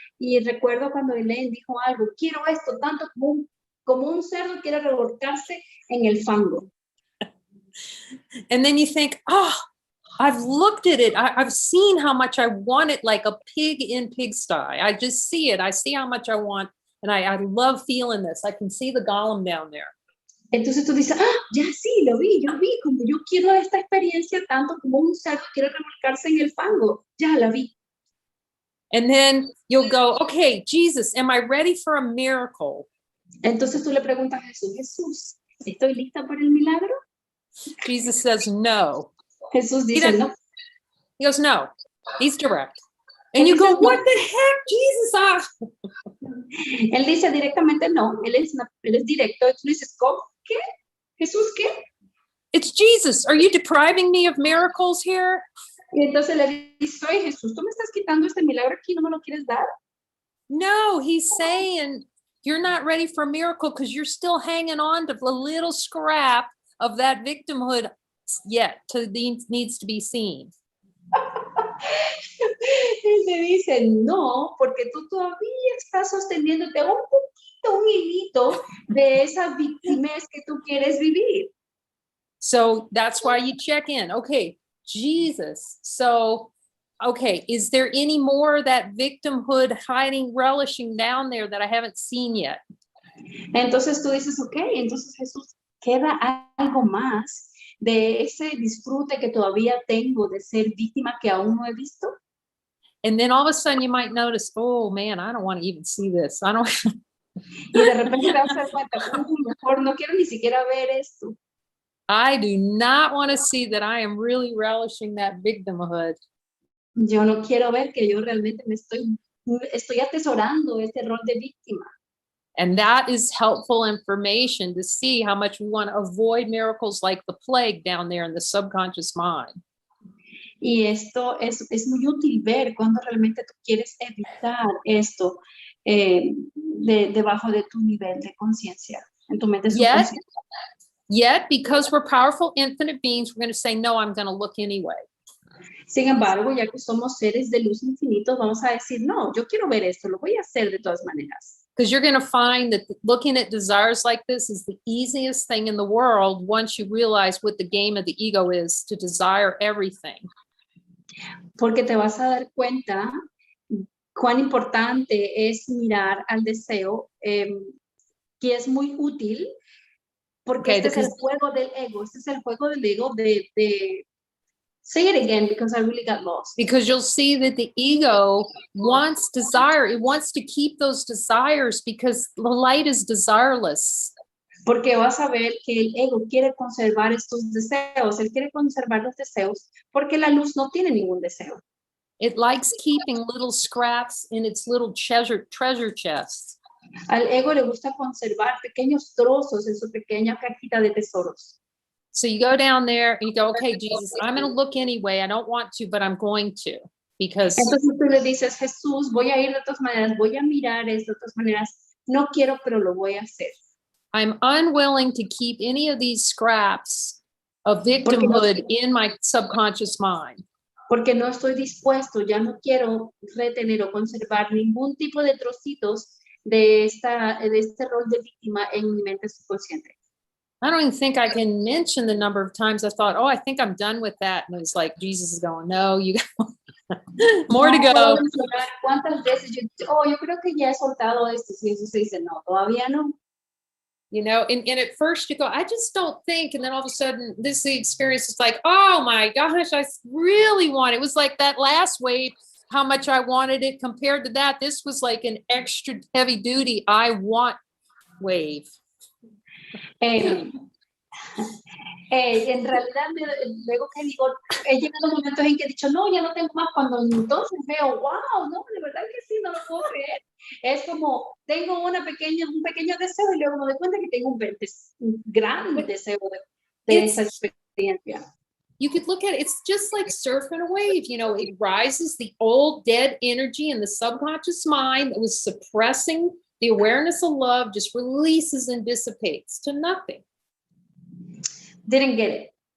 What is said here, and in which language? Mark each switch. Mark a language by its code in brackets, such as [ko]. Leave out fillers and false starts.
[es] Y recuerdo cuando Elaine dijo algo, quiero esto tanto como un cerdo quiere revolcarse en el fango. [en] And then you think, oh, I've looked at it. I've seen how much I want it, like a pig in pigsty. I just see it. I see how much I want. And I love feeling this. I can see the golem down there. [es] Entonces tú dices, ah, ya sí, lo vi, yo vi, como yo quiero esta experiencia tanto como un cerdo quiere revolcarse en el fango, ya la vi. [en] And then you'll go, okay, Jesus, am I ready for a miracle? [es] Entonces tú le preguntas a Jesús, Jesús, ¿estoy lista para el milagro? [en] Jesus says no. [es] Jesús dice, no. [en] He goes, no. He's direct. And you go, what the heck, Jesus? Ah. [es] Él dice directamente no, él es directo. Y tú dices, ¿cómo? ¿Qué? ¿Jesús qué? [en] It's Jesus. Are you depriving me of miracles here? [es] Y entonces le dice, oye, Jesús, ¿tú me estás quitando este milagro aquí? ¿No me lo quieres dar? [en] No, he's saying you're not ready for a miracle because you're still hanging on to the little scrap of that victimhood yet needs to be seen. [es] Él te dice, no, porque tú todavía estás sosteniéndote un poquito, un hilito de esa victimez que tú quieres vivir. [en] So that's why you check in. Okay, Jesus. So, okay, is there any more of that victimhood hiding, relishing down there that I haven't seen yet? [es] Entonces tú dices, ok, entonces Jesús, queda algo más de ese disfrute que todavía tengo de ser víctima que aún no he visto. [en] And then all of a sudden you might notice, oh man, I don't want to even see this. I don't. [es] Y de repente te vas a dar cuenta, mejor no quiero ni siquiera ver esto. [en] I do not want to see that I am really relishing that victimhood. [es] Yo no quiero ver que yo realmente me estoy atesorando este rol de víctima. [en] And that is helpful information to see how much we want to avoid miracles like the plague down there in the subconscious mind. [es] Y esto es muy útil ver cuando realmente tú quieres evitar esto debajo de tu nivel de conciencia, en tu mente subconsciente. [en] Yet, because we're powerful infinite beings, we're going to say, no, I'm going to look anyway. [es] Sin embargo, ya que somos seres de luz infinitos, vamos a decir, no, yo quiero ver esto, lo voy a hacer de todas maneras. [en] Because you're going to find that looking at desires like this is the easiest thing in the world once you realize what the game of the ego is, to desire everything. [es] Porque te vas a dar cuenta cuán importante es mirar al deseo, que es muy útil, porque este es el juego del ego, de [en] say it again because I really got lost. Because you'll see that the ego wants desire. It wants to keep those desires because the light is desireless. [es] Porque vas a ver que el ego quiere conservar estos deseos. Él quiere conservar los deseos porque la luz no tiene ningún deseo. [en] It likes keeping little scraps in its little treasure chest. [es] Al ego le gusta conservar pequeños trozos en su pequeña cajita de tesoros. [en] So you go down there and you go, okay, Jesus, I'm going to look anyway. I don't want to, but I'm going to. Because [es] entonces tú le dices, Jesús, voy a ir de todas maneras, voy a mirar esto de todas maneras. No quiero, pero lo voy a hacer. [en] I'm unwilling to keep any of these scraps of victimhood in my subconscious mind. [es] Porque no estoy dispuesto, ya no quiero retener o conservar ningún tipo de trocitos de este rol de víctima en mi mente subconsciente. [en] I don't even think I can mention the number of times I thought, oh, I think I'm done with that. And it's like, Jesus is going, no, you got more to go. [es] ¿Cuántas veces yo creo que ya he soltado esto? Si eso se dice, no, todavía no. [en] You know, and at first you go, I just don't think. And then all of a sudden, this is the experience. It's like, oh my gosh, I really want it. It was like that last wave, how much I wanted it compared to that. This was like an extra heavy duty, I want wave. [es] En realidad, luego que digo, he llegado a momentos en que he dicho, no, ya no tengo más, cuando entonces veo, wow, no, de verdad que sí, no lo puedo creer. Es como, tengo un pequeño deseo y luego me doy cuenta que tengo un gran deseo de esa experiencia. [en] You could look at it, it's just like surfing a wave, you know, it rises the old dead energy in the subconscious mind that was suppressing the awareness of love, just releases and dissipates to nothing. Didn't get it.